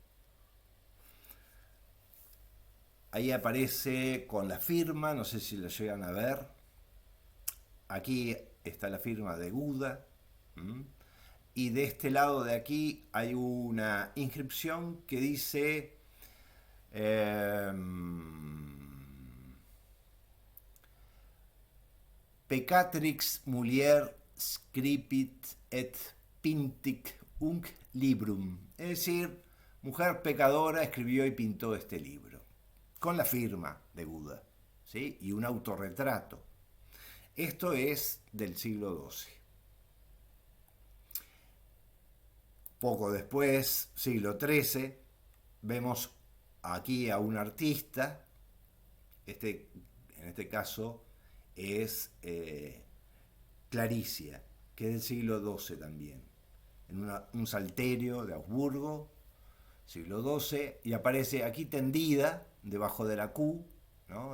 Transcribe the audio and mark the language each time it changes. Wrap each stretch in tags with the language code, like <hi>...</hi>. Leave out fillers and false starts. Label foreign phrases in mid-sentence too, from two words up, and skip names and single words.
<es>Ahí aparece con la firma, no sé si lo llegan a ver. Aquí está la firma de Buda. ¿Mm? Y de este lado de aquí hay una inscripción que dice</es> <la>Peccatrix mulier scripit et pintic unc librum.</la> <es>Es decir, mujer pecadora escribió y pintó este libro. Con la firma de Buda, ¿sí? Y un autorretrato. Esto es del siglo XII. Poco después, siglo XIII, vemos aquí a un artista, en este caso es Claricia, que es del siglo XII también, en un salterio de Augsburgo, siglo XII, y aparece aquí tendida, debajo de la Q, ¿no?</es>